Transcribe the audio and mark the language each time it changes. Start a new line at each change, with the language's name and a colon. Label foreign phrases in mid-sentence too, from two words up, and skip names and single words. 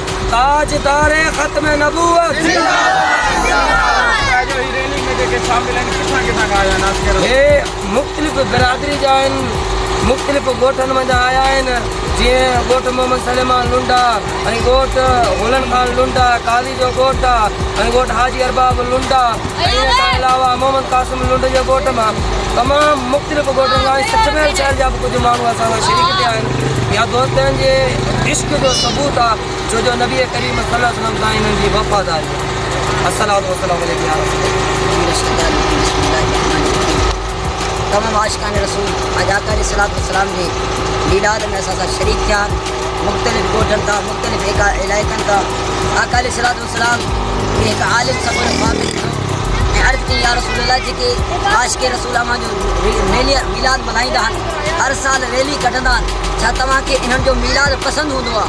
Sindhi: ताजदार ख़त्म नबूवत हे मुख़्तलिफ़ बिरादरी जा आहिनि, मुख़्तलिफ़ ॻोठनि मंझां आया आहिनि जीअं ॻोठ मोहम्मद सलेमान लुंड आहे ऐं ॻोठ गुलन ख़ान लुंड आहे, काली जो ॻोठ आहे ऐं ॻोठ हाजी अरबाब लुंड आहे ऐं इन खां अलावा मोहम्मद कासिम लुंड जे ॻोठ मां तमामु मुख़्तलिफ़ ॻोठनि खां 60 मैल शहर जा बि कुझु माण्हू असां सां शरीक थिया आहिनि। या दोस्तनि जे इश्क जो सबूत आहे छो जो नबी करीम
Arabic: صلى الله عليه وسلم
Sindhi: सां हिननि जी वफ़ादारी।
Arabic: الصلاة والسلام عليك يا رسول الله.
Sindhi: तमाम आशिक़ान रसूल अज आका अलैहिस्सलाम जी मीलाद में असां सां शरीक थिया मुख़्तलिफ़ ॻोठनि खां मुख़्तलिफ़ इलाइक़नि खां। आका अलैहिस्सलाम हिकु आलिम सफ़र फ़ाक़िद थियो ऐं अर्ज़ु कई
Arabic: يا رسول الله
Sindhi: जेके आशिक़ रसूल अव्हां जो मीलाद मल्हाईंदा आहिनि, हर साल रैली कढंदा आहिनि, छा तव्हांखे इन्हनि जो मीलाद पसंदि हूंदो आहे?